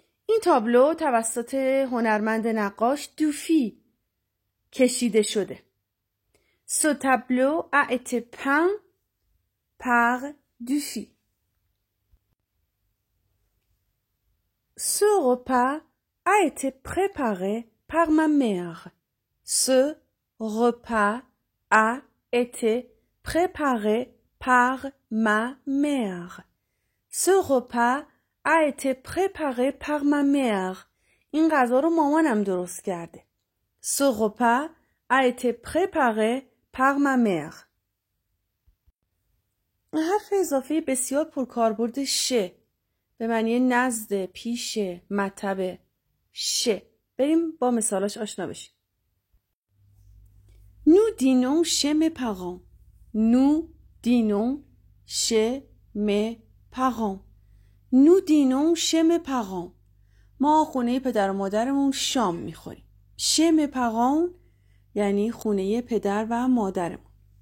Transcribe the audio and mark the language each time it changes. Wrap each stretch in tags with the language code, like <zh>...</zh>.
<fa>این تابلو توسط هنرمند نقاش دوفی کشیده شده.</fa> <fr>Ce tableau a été peint par Dufy. Ce repas a été préparé par ma mère. Ce repas a été préparé par ma mère. Ce repas a été préparé par ma mère.</fr> <fa>این غذا رو مامانم درست کرده.</fa> <fr>Ce repas a été préparé par ma mère.</fr> <fa>حرف اضافه بسیار پرکاربرد شه به معنی نزد، پیش، مطبع. شه. بریم با مثالاش آشنا بشیم.</fa> <fr>Nous dînons chez mes parents. Nous dînons chez mes parents. Nous dînons chez mes parents.</fr> <fa>ما خونه پدر و مادرمون شام میخوریم.</fa> <fr>chez mes parents</fr> <fa>یعنی خونه پدر و مادرمون.</fa>